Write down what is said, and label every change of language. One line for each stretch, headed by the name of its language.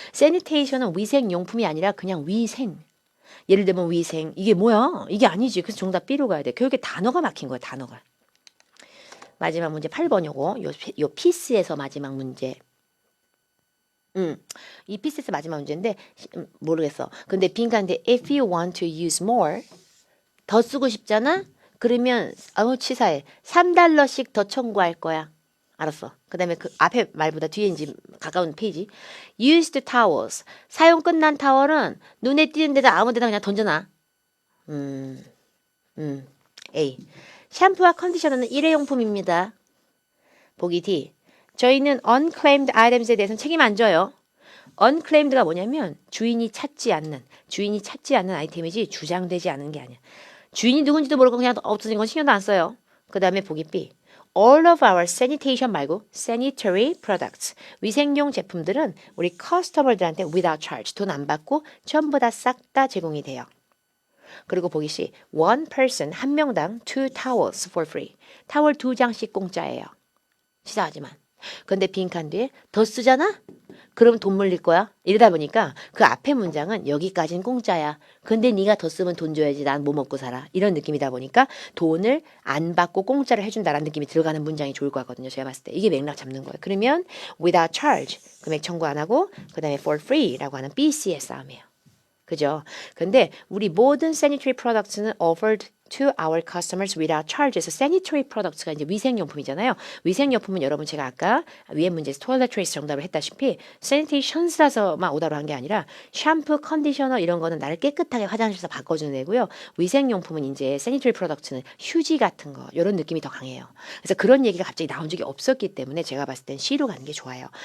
Korean: 세니테이션은 위생 용품이 아니라 그냥 위생. 예를 들면 위생 이게 뭐야? 이게 아니지. 그래서 정답 B로 가야 돼. 교육에 단어가 막힌 거야. 단어가. 마지막 문제 8번 요 피스에서 마지막 문제. 이 피스에서 마지막 문제인데 모르겠어. 근데 빈칸인데
English: if you want to use more
Korean: 더 쓰고 싶잖아? 그러면 치사해. 3달러씩 더 청구할 거야. 알았어. 그 다음에 그 앞에 말보다 뒤에 이제 가까운 페이지.
English: Used towels.
Korean: 사용 끝난 타월은 눈에 띄는 데다 아무 데나 그냥 던져놔.
English: A.
Korean: 샴푸와 컨디셔너는 일회용품입니다. 보기 D. 저희는 unclaimed items에 대해서는 책임 안 져요. unclaimed가 뭐냐면 주인이 찾지 않는 아이템이지 주장되지 않은 게 아니야. 주인이 누군지도 모르고 그냥 없어진 건 신경도 안 써요. 그 다음에 보기 B.
English: All of our sanitation
Korean: 말고
English: sanitary products.
Korean: 위생용 제품들은 우리 커스터머들한테 without charge. 돈 안 받고 전부 다 싹 다 제공이 돼요. 그리고 보기 C.
English: One person,
Korean: 한 명당
English: two towels for free.
Korean: 타월 2장씩 공짜예요. 시사하지만. 근데 빈칸 뒤에 더 쓰잖아? 그럼 돈 물릴 거야. 이러다 보니까 그 앞에 문장은 여기까지는 공짜야. 근데 네가 더 쓰면 돈 줘야지. 난 뭐 먹고 살아. 이런 느낌이다 보니까 돈을 안 받고 공짜를 해준다라는 느낌이 들어가는 문장이 좋을 것 같거든요. 제가 봤을 때. 이게 맥락 잡는 거예요. 그러면
English: without charge.
Korean: 금액 청구 안 하고 그 다음에 for free라고 하는 BC의 싸움이에요. 그죠? 근데 우리 모든 sanitary products는
English: offered to our customers without charge
Korean: 에서 sanitary products가 이제 위생용품이잖아요. 위생용품은 여러분 제가 아까 위에 문제에서 toiletries 정답을 했다시피 sanitations라서만 오다로 한 게 아니라 샴푸, 컨디셔너 이런 거는 나를 깨끗하게 화장실에서 바꿔주는 애고요. 위생용품은 이제 sanitary products는 휴지 같은 거 이런 느낌이 더 강해요. 그래서 그런 얘기가 갑자기 나온 적이 없었기 때문에 제가 봤을 땐 C로 가는 게 좋아요.